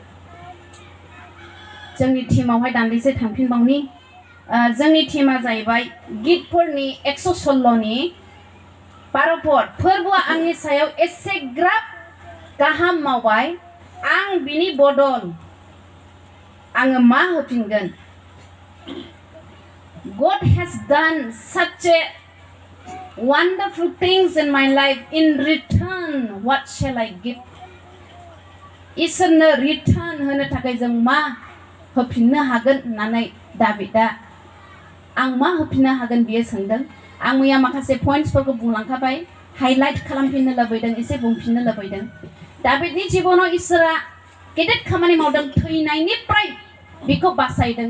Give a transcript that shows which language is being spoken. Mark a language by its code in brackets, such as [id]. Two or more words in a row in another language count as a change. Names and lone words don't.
[brx] जोंनि टीमावहाय दान्दिसे थांफिनबावनि जोंनि टीमा जाहैबाय गितफोरनि 116नि 12 पद फोरबुआ आंनि सायाव एसेग्राब गाहाम मावबाय आं बिनि बदल आङो मा होफिनगोन [en] God has done such a wonderful things in my life in return what shall I give [brx] इसोरनो रिटार्न होनो थाखाय जों मा होफिननो हागोन होननानै दाबिदा आं मा होफिननो हागोन बियो सोंदों आं मैया माखासे पइन्ट्सफोरखौ बुंलांखाबाय हाइलाइट खालामफिननो लुबैदों एसे बुंफिननो लुबैदों दाबिदनि जिबनाव इसोरा गेदेर खामानि मावदों थैनायनिफ्राय बिखौ बासायदों